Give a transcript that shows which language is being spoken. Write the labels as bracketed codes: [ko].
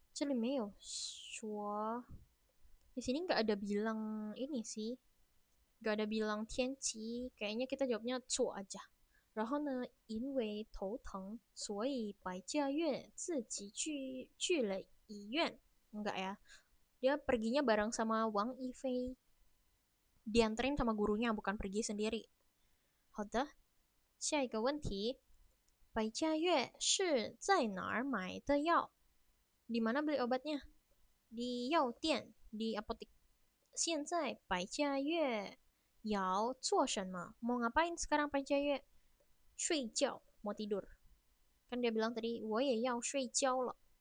[zh] 这里我忘记了。等一下，这里好像没有吧？这里没有说， [id] di sini nggak ada bilang ini sih, nggak ada bilang [zh] 天气, [id] kayaknya kita jawabnya [zh] 错 [id] aja. [zh] 然后呢，因为头疼，所以百家月自己去了医院. [id] Enggak ya. Dia perginya bareng sama Wang Yifei. Dianterin sama gurunya, bukan pergi sendiri. [zh] 好的，下一个问题。百家月是在哪儿买的药? [id] Di mana beli obatnya? Di [zh] 药店, [id] di apotek. [zh] 现在百家月要做什么? [id] Mau ngapain sekarang 百家月? [zh] 睡觉, [id] mau tidur. Kan dia bilang tadi, [zh] 我也要睡觉了.